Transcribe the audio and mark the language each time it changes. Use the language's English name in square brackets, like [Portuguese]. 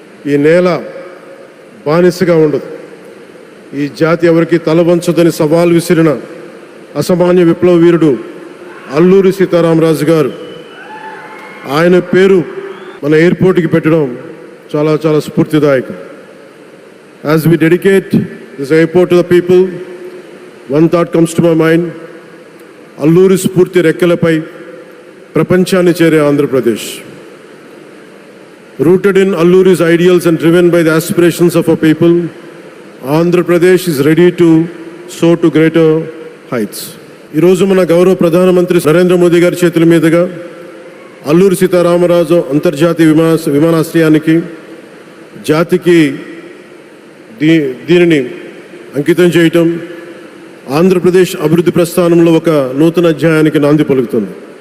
[Telugu] ఈ నేల బానిసగా ఉండదు, ఈ జాతి ఎవరికి తలవంచదని సవాల్ విసిరిన అసామాన్య విప్లవ వీరుడు అల్లూరి సీతారామరాజు గారు, ఆయన పేరు మన ఎయిర్పోర్ట్కి పెట్టడం చాలా చాలా స్ఫూర్తిదాయకం. [English] As we dedicate this airport to the people, one thought comes to my mind. [Telugu] Alluri స్ఫూర్తి రెక్కలపై ప్రపంచాన్ని చేరే Andhra Pradesh. [English] Rooted in Alluri's ideals and driven by the aspirations of our people, Andhra Pradesh is ready to soar to greater heights. [Telugu] ఈరోజు మన గౌరవ ప్రధానమంత్రి నరేంద్ర మోదీ గారి చేతుల మీదుగా అల్లూరి సీతారామరాజు అంతర్జాతీయ విమానాశ్రయానికి, జాతికి దీనిని అంకితం చేయటం ఆంధ్రప్రదేశ్ అభివృద్ధి ప్రస్థానంలో ఒక నూతన అధ్యాయానికి నాంది పలుకుతుంది.